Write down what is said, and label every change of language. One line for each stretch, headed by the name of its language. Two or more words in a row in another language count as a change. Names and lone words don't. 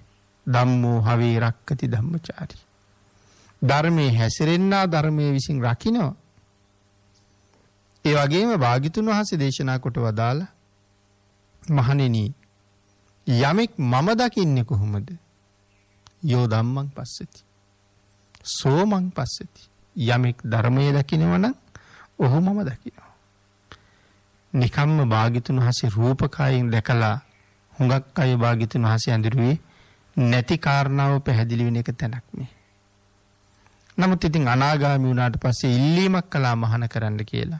Pali: ධම්මෝ හවේ රක්කති ධම්මචාරී.
Sinhala: ධර්මයේ හැසිරෙන්නා ධර්මයේ විසින් රකින්න. ඒ වගේම භාග්‍යතුන් වහන්සේ දේශනා කොට වදාලා මහණෙනි යමෙක් මම දකින්නේ කොහොමද?
Pali: යෝ ධම්මං පස්සති. සෝමං පස්සති.
Sinhala: යමෙක් ධර්මයේ දකිනවා නම් ඔහු මම දකිනවා. නිකම්ම භාග්‍යතුන් වහන්සේ රූපකයෙන් දැකලා හුඟක් අය භාග්‍යතුන් වහන්සේ අඳුරුවේ නැති කාරණාව පැහැදිලි වෙන එක තැනක් මේ. නමුත් ඉතින් අනාගාමී වුණාට පස්සේ ඉල්ලීමක් කළා මහාන කරන්න කියලා.